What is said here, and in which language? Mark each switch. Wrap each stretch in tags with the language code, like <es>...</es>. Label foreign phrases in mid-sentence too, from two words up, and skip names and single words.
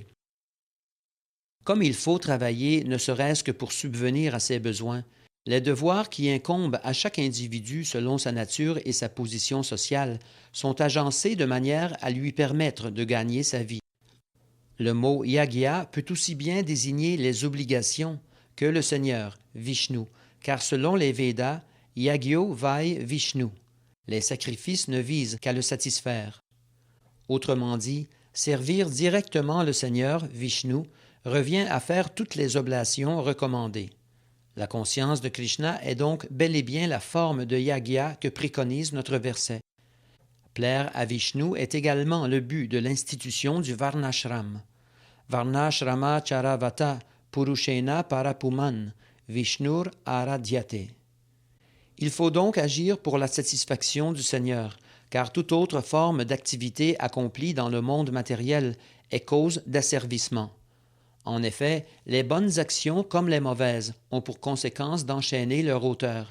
<fr>Comme il faut travailler ne serait-ce que pour subvenir à ses besoins, les devoirs qui incombent à chaque individu selon sa nature et sa position sociale sont agencés de manière à lui permettre de gagner sa vie. Le mot yagya peut aussi bien désigner les obligations que le Seigneur, Vishnu, car selon les Védas,</fr> <sa>yagyo vai Vishnu.</sa> <fr>Les sacrifices ne visent qu'à le satisfaire. Autrement dit, servir directement le Seigneur, Vishnu, revient à faire toutes les oblations recommandées. La conscience de Krishna est donc bel et bien la forme de yagya que préconise notre verset. Plaire à Vishnu est également le but de l'institution du Varnashram.</fr> <sa>Varnashrama charavata purushena parapuman Vishnur aradhyate.</sa> <fr>Il faut donc agir pour la satisfaction du Seigneur, car toute autre forme d'activité accomplie dans le monde matériel est cause d'asservissement. En effet, les bonnes actions comme les mauvaises ont pour conséquence d'enchaîner leur auteur.</fr>